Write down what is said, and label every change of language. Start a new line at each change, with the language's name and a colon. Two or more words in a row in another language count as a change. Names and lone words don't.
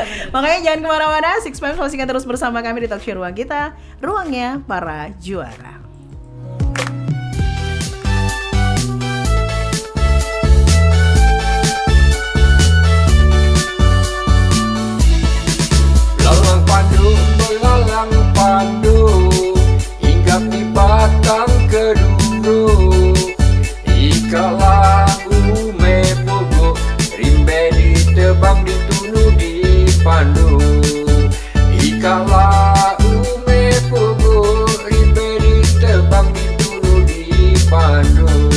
Indonesian: Makanya jangan kemana-mana,
English: Six Fans
Indonesian: pastikan terus bersama kami di Talkshow Ruang Kita, ruangnya para juara.
Malay: Lalang pandu, melalang pandu, hinggap di batang keduru. Ikalah ume pugu, rimbe ditebang ditunu di pandu. Ikalah ume pugu, rimbe ditebang ditunu di pandu.